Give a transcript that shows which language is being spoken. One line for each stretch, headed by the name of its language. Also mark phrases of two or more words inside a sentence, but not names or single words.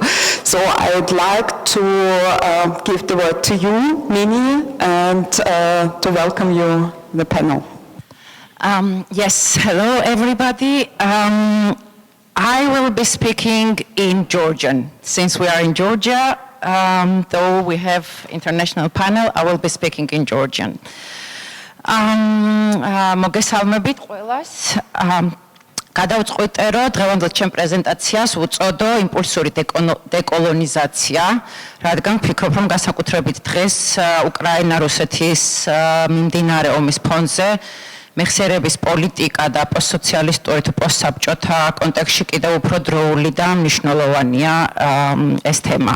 English: So I would like to give the word to you, Nini, and to welcome you to the panel. Yes, hello everybody. I will be speaking in Georgian. Since we are in Georgia, though we have international panel, I will be speaking in Georgian.
Georgian: Მოგესალმებით ყველას. გადავწყვიტე, რომ დღევანდელ ჩემ პრეზენტაციას უწოდო იმპულსური დეკოლონიზაცია, რადგან ვფიქრობ, რომ განსაკუთრებით დღეს უკრაინა-რუსეთის მიმდინარე ომის ფონზე მეხსიერების პოლიტიკა და პოსტსოციალისტური თუ პოსტსაბჭოთა კონტექსტში კიდევ უფრო დროული და მნიშვნელოვანია ეს თემა.